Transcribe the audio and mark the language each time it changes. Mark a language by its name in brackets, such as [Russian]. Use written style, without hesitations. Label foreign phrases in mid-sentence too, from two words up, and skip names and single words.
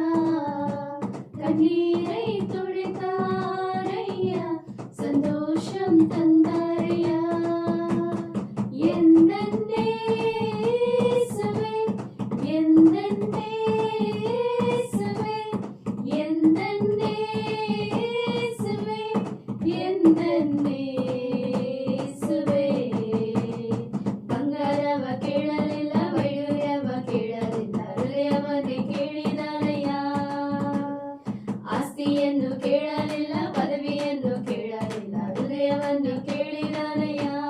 [Tamil] கண்ணீரை தொடைத்தாரையா, சந்தோஷம் தந்தாரையா. என்னே இயேசுவே, என்னே இயேசுவே, என்னே இயேசுவே, என்னே ಇಯೇಸುವೆ. [Kannada] ಬಂಗಾರವ ಕೇಳಲಿಲ್ಲ, ವೈಡೂರ್ಯವ ಕೇಳಲಿಲ್ಲ, ಹೃದಯವನ್ನೇ ಕೇಳಿದನಯ್ಯ. ಆಸ್ತಿಯನ್ನು ಕೇಳಲಿಲ್ಲ, ಪದವಿಯನ್ನು ಕೇಳಲಿಲ್ಲ, ಹೃದಯವನ್ನು ಕೇಳಿದನಯ್ಯ.